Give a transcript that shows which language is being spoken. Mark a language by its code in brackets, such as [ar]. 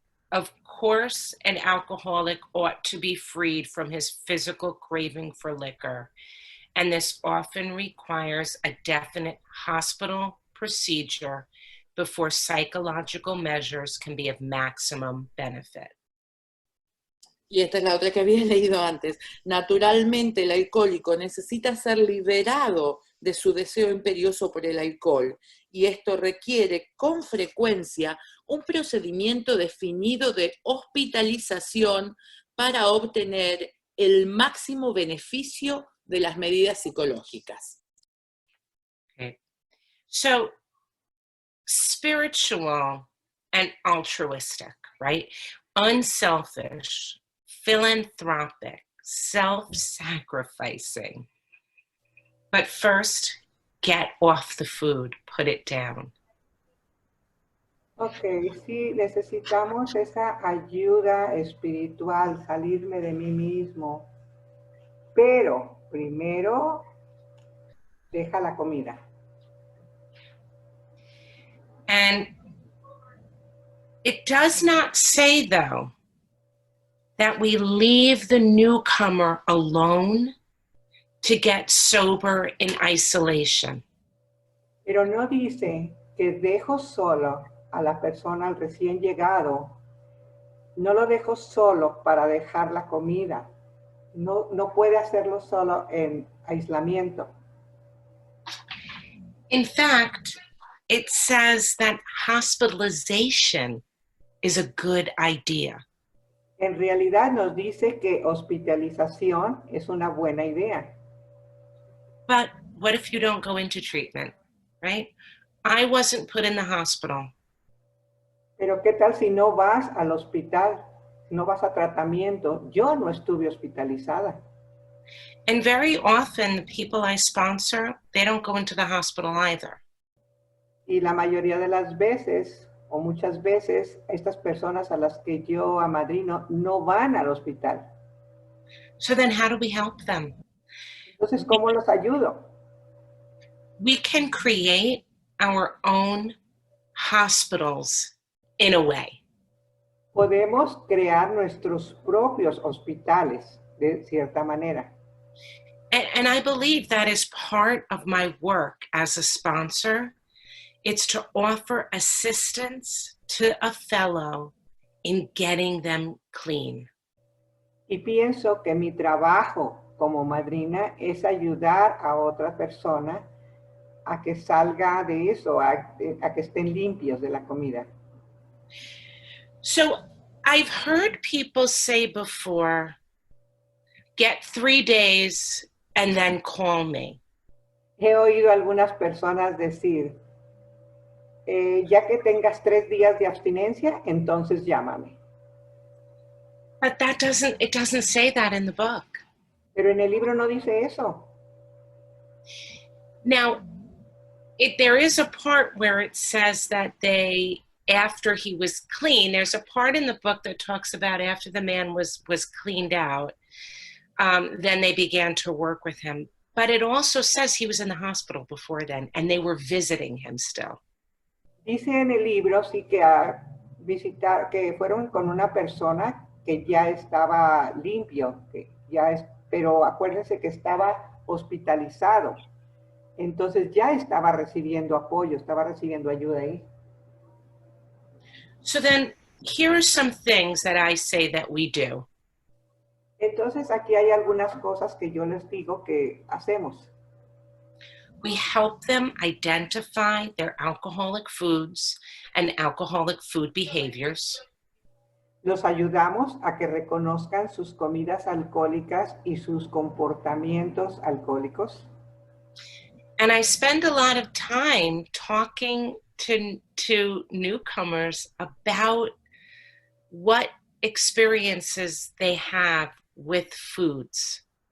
[en] Of course, an alcoholic ought to be freed from his physical craving for liquor, and this often requires a definite hospital procedure before psychological measures can be of maximum benefit. [es] Y esta es la otra que había leído antes. Naturalmente, el alcohólico necesita ser liberado de su deseo imperioso por el alcohol, y esto requiere con frecuencia un procedimiento definido de hospitalización para obtener el máximo beneficio de las medidas psicológicas. [en] Okay. So, spiritual and altruistic, right? Unselfish, philanthropic, self-sacrificing. But first, get off the food, put it down. [es] Ok, sí, necesitamos esa ayuda espiritual, salirme de mí mismo. Pero primero, deja la comida. [en] And it does not say, though, that we leave the newcomer alone to get sober in isolation. [es] Pero no dice que dejo solo a la persona, al recién llegado. No lo dejo solo para dejar la comida. No puede hacerlo solo en aislamiento. [en] In fact, it says that hospitalization is a good idea. [es] En realidad nos dice que hospitalización es una buena idea. [en] But what if you don't go into treatment, right? I wasn't put in the hospital. [es] Pero ¿qué tal si no vas al hospital? No vas a tratamiento. Yo no estuve hospitalizada. [en] And very often the people I sponsor, they don't go into the hospital either. [es] Y la mayoría de las veces, o muchas veces, estas personas a las que yo amadrino no van al hospital. [en] So then how do we help them? [es] Entonces, ¿cómo los ayudo? [en] We can create our own hospitals in a way. [es] Podemos crear nuestros propios hospitales, de cierta manera. [en] And I believe that is part of my work as a sponsor. It's to offer assistance to a fellow in getting them clean. [es] Y pienso que mi trabajo como madrina es ayudar a otra persona a que salga de eso, a que estén limpios de la comida. [en] So I've heard people say before, get 3 days and then call me. [es] He oído a algunas personas decir, ya que tengas 3 días de abstinencia, entonces llámame. [en] But it doesn't say that in the book. [es] Pero en el libro no dice eso. [en] Now, there is a part where it says that after he was clean, there's a part in the book that talks about after the man was cleaned out, then they began to work with him. But it also says he was in the hospital before then, and they were visiting him still. [es] Dice en el libro, sí, que fueron con una persona que ya estaba limpio, que pero acuérdense que estaba hospitalizado. Entonces ya estaba recibiendo apoyo, estaba recibiendo ayuda ahí. [en] So then here are some things that I say that we do. [es] Entonces aquí hay algunas cosas que yo les digo que hacemos. [en] We help them identify their alcoholic foods and alcoholic food behaviors. [es] Los ayudamos a que reconozcan sus comidas alcohólicas y sus comportamientos alcohólicos. [en] And I spend a lot of time talking to newcomers about what experiences they have with foods.